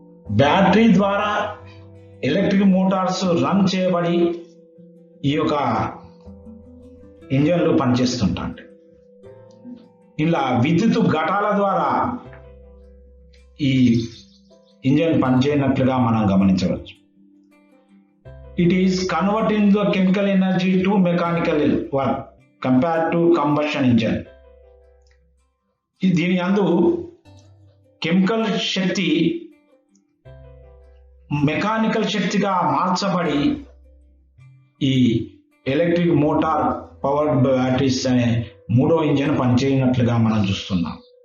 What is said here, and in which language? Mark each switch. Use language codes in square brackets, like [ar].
[te] Battery ద్వారా electric Motors run చేయబడి ఈ యొక్క ఇంజన్లు పనిచేస్తుంటాయి. ఇలా విద్యుత్ ఘటాల ద్వారా ఈ ఇంజన్ పనిచేయనట్లుగా మనం గమనించవచ్చు. [en] It is converting the chemical energy to mechanical work compared to combustion engine. [te] దీని యందు కెమికల్ శక్తి మెకానికల్ శక్తిగా మార్చబడి ఈ ఎలక్ట్రిక్ మోటార్ పవర్డ్ బ్యాటరీస్ అనే మూడో ఇంజన్ పనిచేయనట్లుగా మనం చూస్తున్నాం.